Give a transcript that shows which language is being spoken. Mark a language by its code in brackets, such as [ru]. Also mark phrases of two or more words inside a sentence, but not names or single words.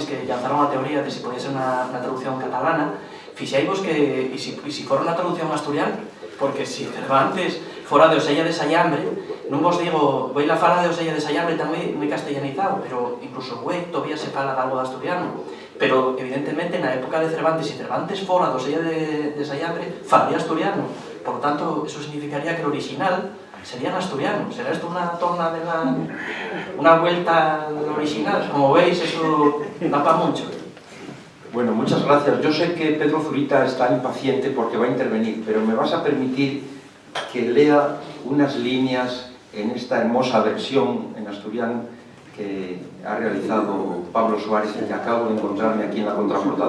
[gl] que lanzaron a teoría de si podía ser unha traducción catalana, fixaivos que, e si fora unha traducción asturiana, porque si Cervantes fora de Osella de Sayambre, non vos digo, la fala de Osella de Sayambre tamén moi castellanizado, pero incluso todavía se fala de algo de asturiano, pero evidentemente na época de Cervantes, si Cervantes fora de Osella de Sayambre, falaría asturiano, [es] por lo tanto, eso significaría que el original sería en asturiano. Será esto una torna de una vuelta al original. Como veis, eso da para mucho. Bueno, muchas gracias. Yo sé que Pedro Zurita está impaciente porque va a intervenir, pero me vas a permitir que lea unas líneas en esta hermosa versión en asturiano que ha realizado Pablo Suárez y que acabo de encontrarme aquí en la contraportada.